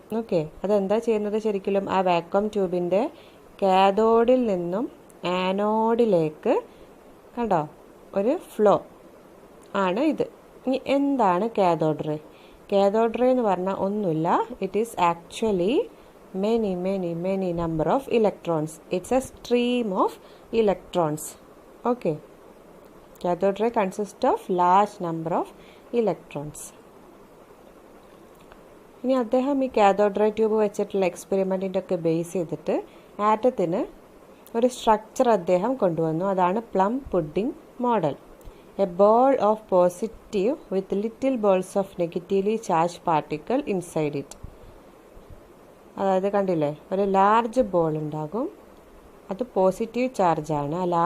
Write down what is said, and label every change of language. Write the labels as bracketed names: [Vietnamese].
[Malayalam] Okay, അതെന്താ ചെയ്യുന്നത്? ശരിക്കും ആ വാക്വം ട്യൂബിൻ്റെ കാഥോഡിൽ നിന്നും ആനോഡിലേക്ക് കണ്ടോ ഒരു ഫ്ലോ ആണ് ഇത്. ഇനി എന്താണ് കാഥോഡ് റേ? കാഥോഡ് റേ എന്ന് പറഞ്ഞാൽ ഒന്നുമില്ല, [English] It is actually many number of electrons. It's a stream of electrons. Okay, cathode ray consists of large number of electrons. [Malayalam] ഇനി അദ്ദേഹം ഈ കാഥോഡ് റേ ട്യൂബ് വെച്ചിട്ടുള്ള എക്സ്പെരിമെൻറ്റിൻ്റെ ഒക്കെ ബേസ് ചെയ്തിട്ട് ആറ്റത്തിന് ഒരു സ്ട്രക്ചർ അദ്ദേഹം കൊണ്ടുവന്നു. അതാണ് plum pudding [English] model. A ball of positive with little balls of negatively charged particle inside it. [Malayalam] അതായത് കണ്ടില്ലേ, ഒരു ലാർജ് ബോൾ ഉണ്ടാകും, അത് പോസിറ്റീവ് ചാർജാണ്.